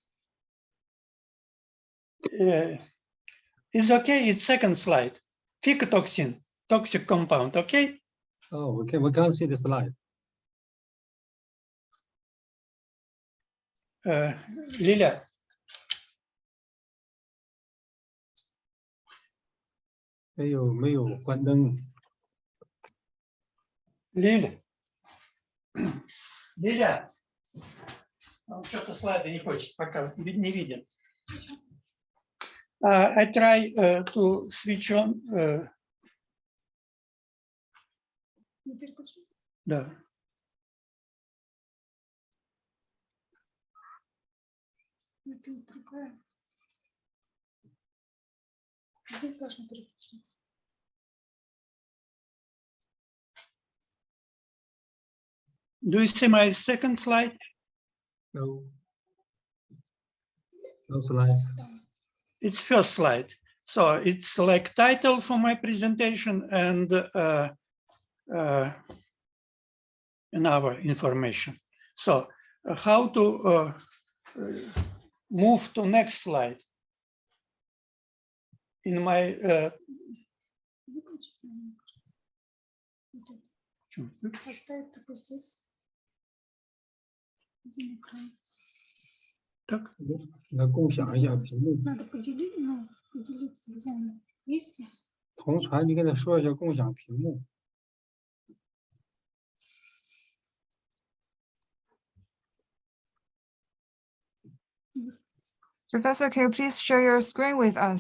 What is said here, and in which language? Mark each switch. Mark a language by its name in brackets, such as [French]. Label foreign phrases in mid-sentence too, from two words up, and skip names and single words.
[English] It's okay, it's second slide. Phycotoxin, toxic compound, okay? Oh, okay, we can't see the slide. Lilia. [Chinese] 没有关灯。 Lilia. [Russian] Что-то слайды не хочет пока, не виден. [English] I try to switch on. [Russian] Да. Здесь должно переключиться. [English] Do you see my second slide? No. No slide. It's first slide. So it's like title for my presentation and our information. So how to move to next slide? In my так. [Chinese] На 共享一下屏幕。 [Russian] Надо поделиться, есть здесь? [Chinese] 同传，你跟他说一下共享屏幕。 [English] Professor, can you please share your screen with us?